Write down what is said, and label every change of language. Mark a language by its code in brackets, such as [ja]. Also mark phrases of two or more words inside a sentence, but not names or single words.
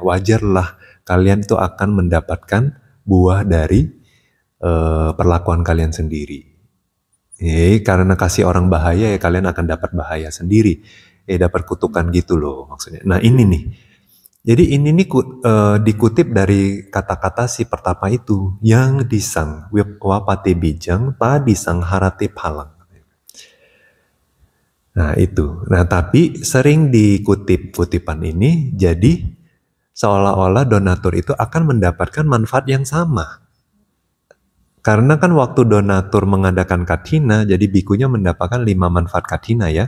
[id] Wajarlah kalian tuh akan mendapatkan buah dari perlakuan kalian sendiri. Karena kasih orang bahaya ya kalian akan dapat bahaya sendiri. Dapat kutukan gitu loh maksudnya. Nah ini nih. Jadi ini nih dikutip dari kata-kata si Pertapa itu. [pi] Yang disang wapate bijang ta disang harate palang. [id] Nah itu. Nah tapi sering dikutip kutipan ini jadi seolah-olah donatur itu akan mendapatkan manfaat yang sama. Karena kan waktu donatur mengadakan kathina, jadi bikunya mendapatkan 5 manfaat kathina ya.